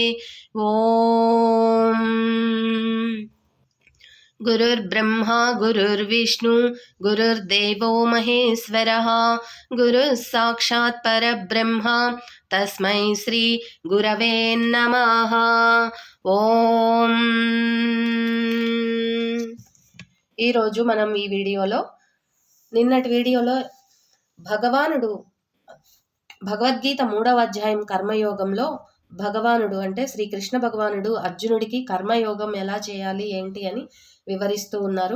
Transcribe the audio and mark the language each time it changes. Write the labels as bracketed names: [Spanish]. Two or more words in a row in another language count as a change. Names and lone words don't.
[Sanskrit] ॐ गुरुर्ब्रह्मा गुरुर्विष्णु गुरुर्देवो महेश्वरः गुरुः साक्षात् परब्रह्म तस्मै श्री गुरवे नमः। [Telugu] ఓం ఈరోజు మనం ఈ వీడియోలో నిన్నటి వీడియోలో భగవద్గీత 3వ అధ్యాయం కర్మయోగంలో భగవానుడు అంటే శ్రీకృష్ణ భగవానుడు అర్జునుడికి కర్మయోగం ఎలా చేయాలి ఏంటి అని వివరిస్తూ ఉన్నారు.